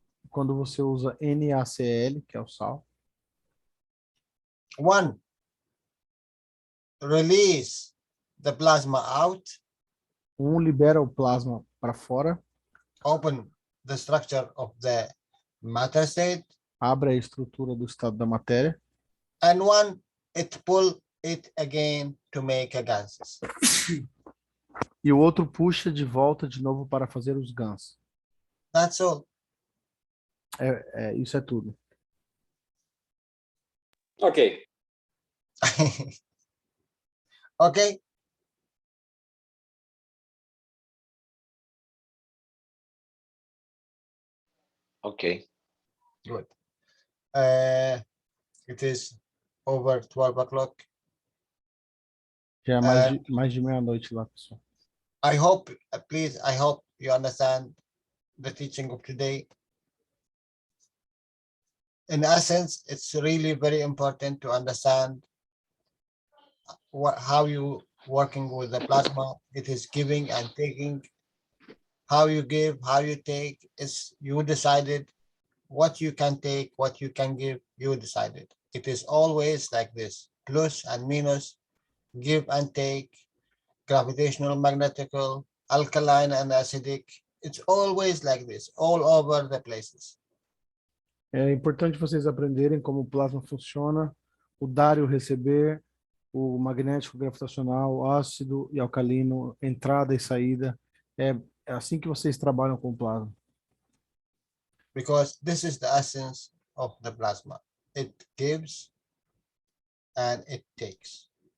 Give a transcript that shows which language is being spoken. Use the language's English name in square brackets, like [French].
[Portuguese] quando você usa NaCl, que é o sal, [English] one release the plasma out, [Portuguese] libera o plasma para fora, [English] open the structure of the matter state, [Portuguese] abre a estrutura do estado da matéria, [English] and one it pull it again to make a gases. [Portuguese] e o outro puxa de volta de novo para fazer os GANs. [English] That's all. [Portuguese] Isso é tudo. [English] Ok. Okay. Ok. Good. It is over 12 o'clock. [Portuguese] Já é mais de meia-noite lá, pessoal. [English] I hope, please, I hope you understand the teaching of today. In essence, it's really very important to understand how you working with the plasma. It is giving and taking. How you give, how you take, is you decided what you can take, what you can give, you decided. It is always like this, plus and minus, give and take, gravitational, magnetical, alkaline and acidic. It's always like this, all over the places. [Portuguese] É importante vocês aprenderem como o plasma funciona, o dar e o receber, o magnético, gravitacional, ácido e alcalino, entrada e saída. É assim que vocês trabalham com o plasma. [English] Because this is the essence of the plasma. It gives and it takes.